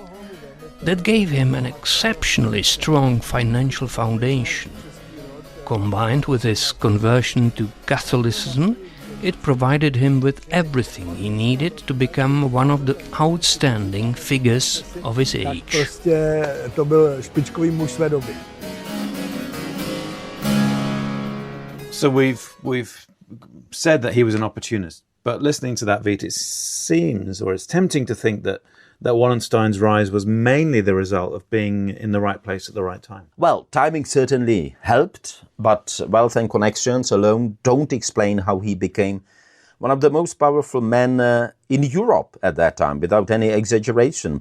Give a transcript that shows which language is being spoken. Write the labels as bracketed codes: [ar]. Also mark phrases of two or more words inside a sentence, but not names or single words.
[en] That gave him an exceptionally strong financial foundation. Combined with his conversion to Catholicism, it provided him with everything he needed to become one of the outstanding figures of his age. [cs] Prostě to byl špičkový muž své doby. [en] So we've said that he was an opportunist, but listening to that, Vít, it seems, or it's tempting to think that Wallenstein's rise was mainly the result of being in the right place at the right time. Well, timing certainly helped, but wealth and connections alone don't explain how he became one of the most powerful men in Europe at that time, without any exaggeration.